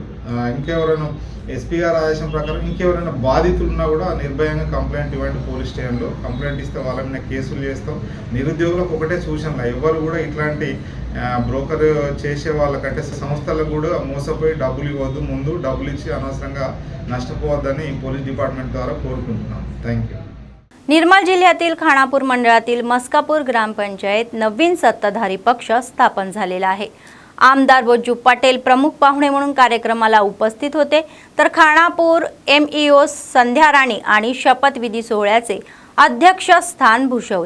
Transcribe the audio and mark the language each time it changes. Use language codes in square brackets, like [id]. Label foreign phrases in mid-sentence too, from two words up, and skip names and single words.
[te] ఇంకెవరైనా ఎస్పీ గారి ఆదేశం ప్రకారం ఇంకెవరైనా బాధితులు ఉన్నా కూడా నిర్భయంగా కంప్లైంట్ ఇవ్వండి। పోలీస్ స్టేషన్లో కంప్లైంట్ ఇస్తే వాళ్ళ మీద కేసులు చేస్తాం। నిరుద్యోగులకు ఒకటే సూచనలు, ఎవరు కూడా ఇట్లాంటి బ్రోకర్ చేసే వాళ్ళకంటే సంస్థలకు కూడా మోసపోయి డబ్బులు ఇవ్వద్దు, ముందు डबुल ఇచ్చి అనవసరంగా నష్టపోవద్దని పోలీస్ డిపార్ట్మెంట్ ద్వారా కోరుకుంటున్నాం। [en] thank you. [mr] निर्मल जिल्ह्यातील खानापूर मंडळातील मस्कापूर ग्रामपंचायत नवीन सत्ताधारी पक्ष स्थापन झालेला आहे। आमदार बज्जू पटेल प्रमुख पाहुणे म्हणून कार्यक्रमाला उपस्थित होते, तर खानापूर एमईओ संध्या राणी आणि शपथविधी सोहळ्याचे अध्यक्षस्थान भूषवले।